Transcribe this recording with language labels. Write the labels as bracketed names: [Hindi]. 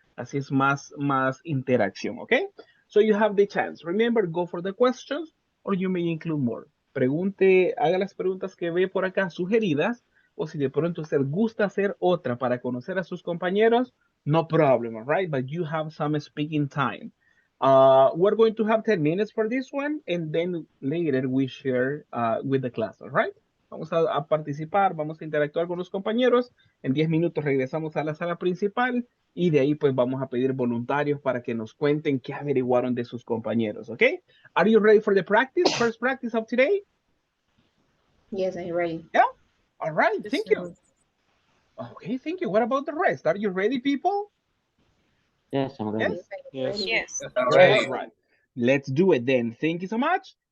[Spanish] Así es más interacción, ¿ok? [English] So you have the chance. Remember, go for the questions or you may include more. [Spanish] Pregunte, haga las preguntas que ve por acá sugeridas, o si de pronto usted gusta hacer otra para conocer a sus compañeros, [English] no problem, all right? But you have some speaking time. We're going to have 10 minutes for this one, and then later we share with the class, all right? [Spanish] Vamos a participar, vamos a interactuar con los compañeros. En 10 minutos regresamos a la sala principal y de ahí pues vamos a pedir voluntarios para que nos cuenten qué averiguaron de sus compañeros, ¿ok? [English] Are you ready for the practice? First practice of today? Yes, I'm ready. Yeah? All right, thank you. Okay, thank you. What about the rest? Are you ready, people? Yes, I'm ready. Yes. Yes. Ready. All right. Let's do it then. Thank you so much.